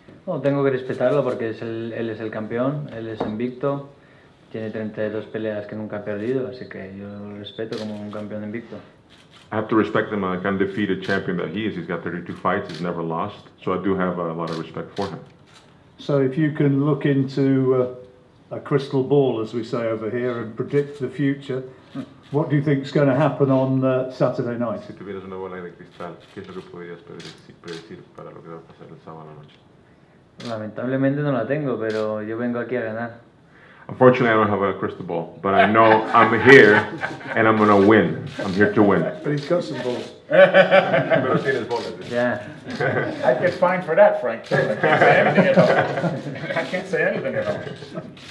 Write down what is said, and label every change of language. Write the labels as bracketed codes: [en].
[es] No, tengo que respetarlo porque él es el campeón, él es invicto, tiene 32 peleas que nunca ha perdido, así que yo lo respeto como un campeón invicto. [en] I have to respect him like undefeated champion that he is. He's got 32 fights, he's never lost, so I do have a lot of respect for him. So if you can look into a crystal ball, as we say over here, and predict the future, what do you think is going to happen on Saturday night? [es] Si tuvieras una bola de cristal, ¿qué es lo que podrías predecir para lo que va a pasar el sábado a la noche? Lamentablemente no la tengo, pero yo vengo aquí a ganar. [en] Unfortunately, I don't have a crystal ball, but I know I'm here and I'm going to win. I'm here to win. But he's got some balls. [es] Pero tienes bolas. [en] Yeah. I'd get fined for that, Frank, too. I can't say anything at all. I can't say anything at all.